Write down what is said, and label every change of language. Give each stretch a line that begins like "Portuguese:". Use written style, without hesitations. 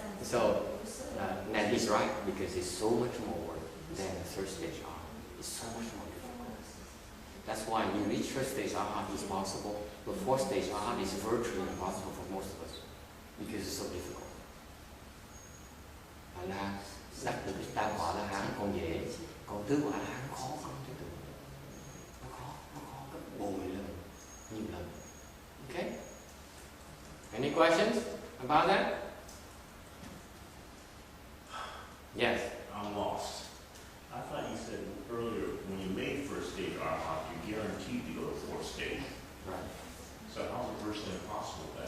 English: So and he's right because it's so much more than the third stage arhat. It's so much more difficult. That's why you reach first stage arhat is possible, but fourth stage arhat is virtually impossible for most of us because it's so difficult.
Vietnamese: Là đắc được cái tam quả la hán còn dễ, còn tứ quả la hán khó không thể tưởng, nó khó gấp bội lần, nhiều lần.
English: Okay? Any questions about that? Yes. I'm lost. I thought you said earlier when you made first stage arhat, you're guaranteed to go to fourth stage. Right. So how's it virtually impossible then?